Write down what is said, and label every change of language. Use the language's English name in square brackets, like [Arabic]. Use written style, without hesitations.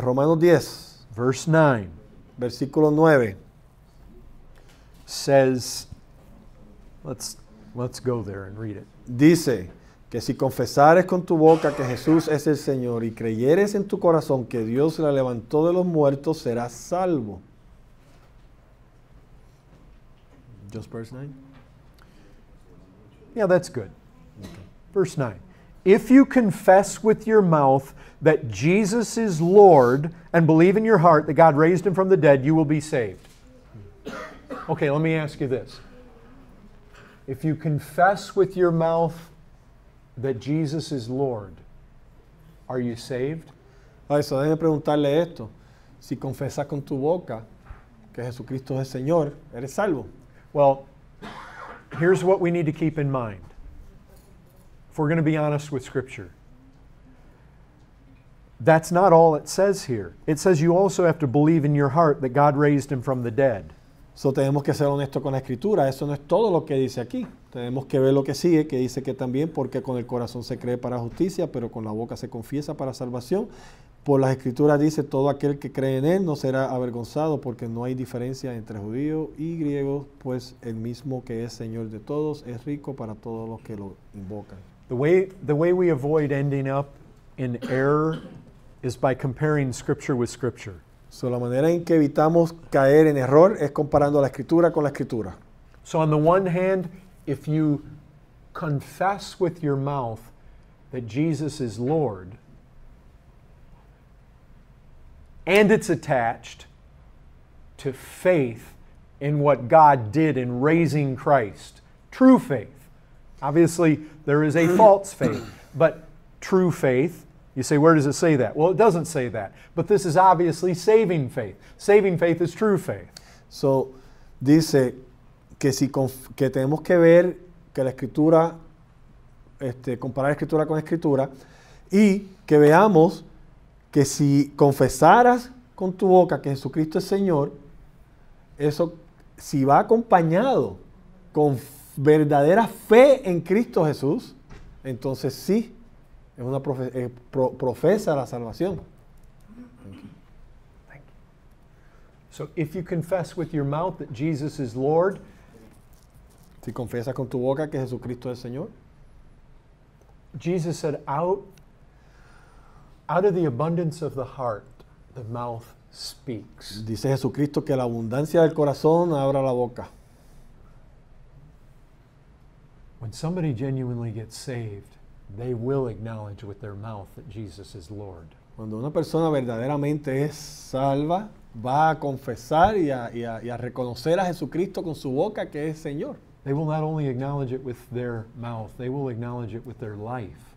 [Spanish] Romanos 10, [English] verse 9 [Spanish] versículo 9. [English] says, let's go there and read it. [Spanish] Dice que si confesares con tu boca que Jesús es el Señor y creyeres en tu corazón que Dios la levantó de los muertos, serás salvo. [English] Just verse 9. Yeah, that's good. Verse 9. If you confess with your mouth that Jesus is Lord and believe in your heart that God raised him from the dead, you will be saved. Okay, let me ask you this. If you confess with your mouth that Jesus is Lord, are you saved? [Spanish] Eso, déjeme preguntarle esto. Si confesas con tu boca que Jesucristo es el Señor, ¿eres salvo? [English] Well, here's what we need to keep in mind. If we're going to be honest with Scripture, that's not all it says here. It says you also have to believe in your heart that God raised him from the dead. [Spanish] So, tenemos que ser honestos con la Escritura. Eso no es todo lo que dice aquí. Tenemos que ver lo que sigue, que dice que también porque con el corazón se cree para justicia, pero con la boca se confiesa para salvación. Por las Escrituras dice, todo aquel que cree en Él no será avergonzado, porque no hay diferencia entre judío y griego, pues el mismo que es Señor de todos es rico para todos los que lo invocan. [English] The way we avoid ending up in error is by comparing Scripture with Scripture. [Spanish] So, la manera en que evitamos caer en error es comparando la Escritura con la Escritura. [English] So on the one hand, if you confess with your mouth that Jesus is Lord, and it's attached to faith in what God did in raising Christ, true faith. Obviously, there is a false faith, but true faith. You say, where does it say that? Well, it doesn't say that. But this is obviously saving faith. Saving faith is true faith. [Spanish] So, dice que, que tenemos que ver que la Escritura, comparar Escritura con Escritura, y que veamos que si confesaras con tu boca que Jesucristo es Señor, eso si va acompañado con verdadera fe en Cristo Jesús, entonces sí, es una profesa la salvación. [English] So if you confess with your mouth that Jesus is Lord, [Spanish] Si confiesas con tu boca que Jesucristo es Señor, [English] Jesus said, out of the abundance of the heart, the mouth speaks. [Spanish] dice Jesucristo que la abundancia del corazón abra la boca. [English] When somebody genuinely gets saved, they will acknowledge with their mouth that Jesus is Lord. [Spanish] Cuando una persona verdaderamente es salva, va a confesar y a reconocer a Jesucristo con su boca que es Señor. [English] They will not only acknowledge it with their mouth, they will acknowledge it with their life.